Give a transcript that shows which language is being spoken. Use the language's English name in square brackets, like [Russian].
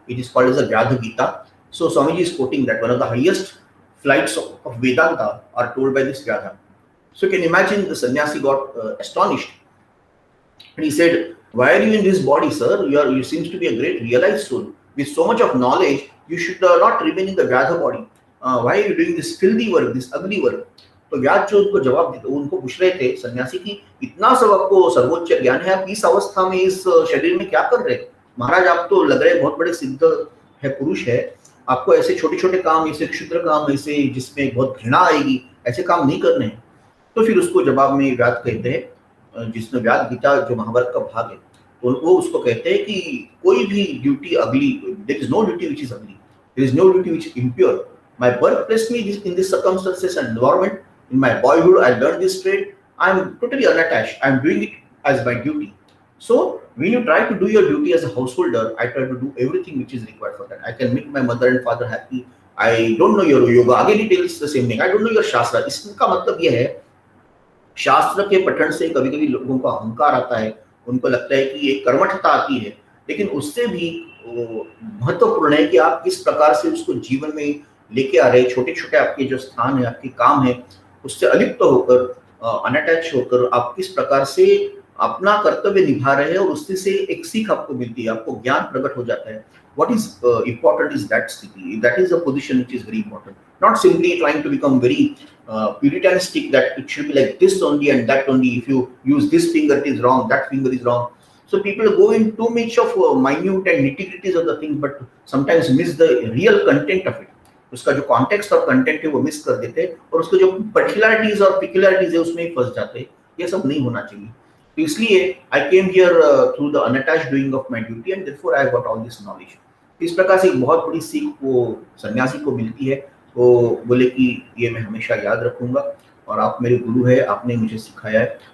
[English] It is called as the Vyadha Gita. So Swamiji is quoting that one of the highest flights of Vedanta are told by this Vyadha. So you can imagine the sannyasi got astonished and he said, why are you in this body, sir? You seems to be a great realized soul with so much of knowledge. You should not remain in the Vyadha body. Why are you doing this filthy work, this ugly work? [Hindi] तो व्यास जो उनको जवाब देते, उनको पूछ रहे थे सन्यासी की इतना सब आपको सर्वोच्च ज्ञान है, आप इस अवस्था में इस शरीर में क्या कर रहे हैं महाराज? आप तो लग रहे बहुत बड़े सिद्ध है, पुरुष है, आपको ऐसे छोटे छोटे काम, ऐसे क्षुद्र काम, ऐसे जिसमें बहुत घृणा आएगी, ऐसे काम नहीं करने हैं। तो फिर उसको जवाब में व्यास कहते हैं, जिसमें व्यास गीता जो महाभारत का भाग है, तो वो उसको कहते हैं कि कोई भी [English] Duty ugly, there is no duty which is ugly, there is no duty which is impure. My birth placed me in this circumstances and environment. In my boyhood, I learned this trade. I am totally unattached. I am doing it as my duty. So when you try to do your duty as a householder, I try to do everything which is required for that. I can make my mother and father happy. I don't know your yoga. Again, he tells the same thing. I don't know your shastra. [Hindi] इसका मतलब ये है, शास्त्र के पठन से कभी-कभी लोगों को अहंकार आता है, उनको लगता है कि एक कर्मठता आती है, लेकिन उससे भी महत्वपूर्ण है कि आप किस प्रकार से उसको जीवन में लेके आ रहे हैं। छोटे-छोटे आपके जो स्थान है, आपके काम है, उससे अलिप्त होकर, अनअटैच होकर आप किस प्रकार से अपना कर्तव्य निभा रहे हैं और उससे से एक सीख आपको मिलती है, आपको ज्ञान प्रकट हो जाता है। [English] What is important is that sthiti. That is a position which is very important. Not simply trying to become very puritanistic that it should be like this only and that only. If you use this finger, it is wrong. That finger is wrong. So people go in too much of minute and nitty-gritties of the things, but sometimes miss the real content of it. [Hindi] उसका जो context और content है वो miss कर देते हैं और उसके जो पर्टिकुलरिटीज और पिक्युलरिटीज है उसमें ही फंस जाते हैं। ये सब नहीं होना चाहिए। तो इसलिए [English] I came here through the unattached doing of my duty and therefore I got all this knowledge. [Hindi] इस प्रकार से एक बहुत बड़ी सीख वो सन्यासी को मिलती है। वो बोले कि ये मैं हमेशा याद रखूँगा और आप मेरे गुरु हैं, आपने मुझे सिखाया है।